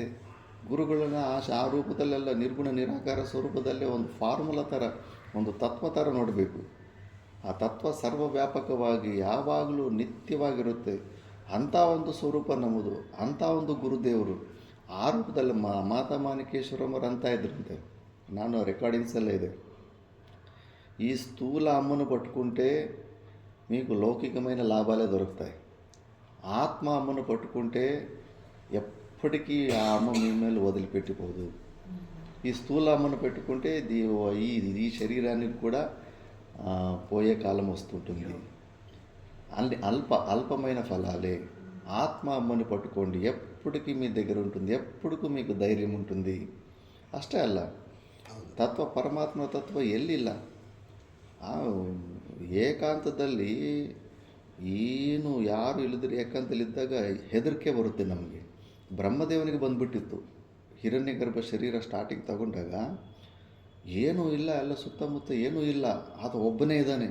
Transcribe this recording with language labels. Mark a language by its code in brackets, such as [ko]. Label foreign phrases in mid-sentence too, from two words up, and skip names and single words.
[kn] ಗುರುಗಳನ್ನ ಆ ರೂಪದಲ್ಲೆಲ್ಲ ನಿರ್ಗುಣ ನಿರಾಕಾರ ಸ್ವರೂಪದಲ್ಲೇ ಒಂದು ಫಾರ್ಮುಲಾ ಥರ, ಒಂದು ತತ್ವ ಥರ ನೋಡಬೇಕು. ಆ ತತ್ವ ಸರ್ವವ್ಯಾಪಕವಾಗಿ ಯಾವಾಗಲೂ ನಿತ್ಯವಾಗಿರುತ್ತೆ. ಅಂಥ ಒಂದು ಸ್ವರೂಪ ನಮ್ಮದು, ಅಂಥ ಒಂದು ಗುರುದೇವರು. ಆ ರೂಪದಲ್ಲಿ ಮಾತಾ ಮಾಣಿಕೇಶ್ವರಮ್ಮರು ಅಂತ ಇದ್ರಂತೆ. ನಾನು ರೆಕಾರ್ಡಿಂಗ್ಸಲ್ಲೇ ಇದೆ. [te] ఈ స్థూల అమ్మను పట్టుకుంటే మీకు లౌకికమైన లాభాలే దొరుకుతాయి. ఆత్మ అమ్మను పట్టుకుంటే ఎప్పటికీ ఆ అమ్మ మీ ಮೇಲೆ వదిలిపెట్టిపోదు. ఈ స్థూల అమ్మను పెట్టుకుంటే ఈ శరీరానికి కూడా పోయే కాలం వస్తుంటుంది. అల్పమైన ఫలాలే. ఆత్మ అమ్మని పట్టుకోండి, ఎప్పటికీ మీ దగ్గర ఉంటుంది, ఎప్పటికೂ మీకు ಧೈರ್ಯ ఉంటుంది. [kn] ಅಷ್ಟೇ ಅಲ್ಲ, ತತ್ವ ಪರಮಾತ್ಮ ತತ್ವ ಎಲ್ಲಿಲ್ಲ. ಆ ಏಕಾಂತದಲ್ಲಿ ಏನು ಯಾರು ಇಲ್ಲದ್ರೆ ಏಕಾಂತದಲ್ಲಿದ್ದಾಗ ಹೆದರಿಕೆ ಬರುತ್ತೆ ನಮಗೆ. ಬ್ರಹ್ಮದೇವನಿಗೆ ಬಂದುಬಿಟ್ಟಿತ್ತು. ಹಿರಣ್ಯಗರ್ಭ ಶರೀರ ಸ್ಟಾರ್ಟಿಂಗ್ ತಗೊಂಡಾಗ ಏನೂ ಇಲ್ಲ, ಎಲ್ಲ ಸುತ್ತಮುತ್ತ ಏನೂ ಇಲ್ಲ, ಆತ ಒಬ್ಬನೇ ಇದ್ದಾನೆ.